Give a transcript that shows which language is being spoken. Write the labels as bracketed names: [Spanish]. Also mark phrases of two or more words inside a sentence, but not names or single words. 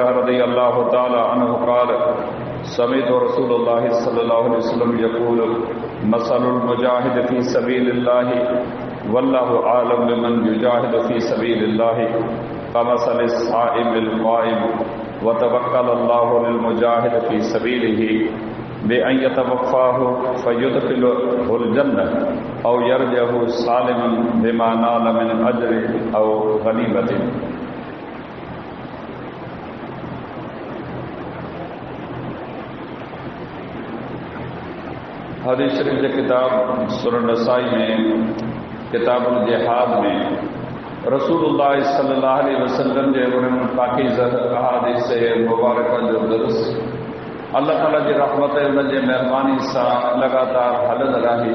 [Arabic] رضي الله تعالى عنه قال سمعت رسول الله صلى الله عليه وسلم يقول مثل المجاهد في سبيل الله والله أعلم بمن يجاهد في سبيل الله كمثل الصائم القائم وتوكل الله للمجاهد في سبيله بأن يتوفاه فيدخله الجنة أو يرجعه سالما بما نال من أجر أو غنيمة. [Sindhi] हदीस शरीफ के किताब सुनन नसाई में किताबुल जिहाद में [Arabic] رسول الله صلى الله عليه وسلم [Sindhi] जे उन्हनि पाकीज़ अहादीस मुबारक जो दर्स अल्लाह ताला जी रहमत उन जे महिरबानी सां लगातार हलंदड़ आहे।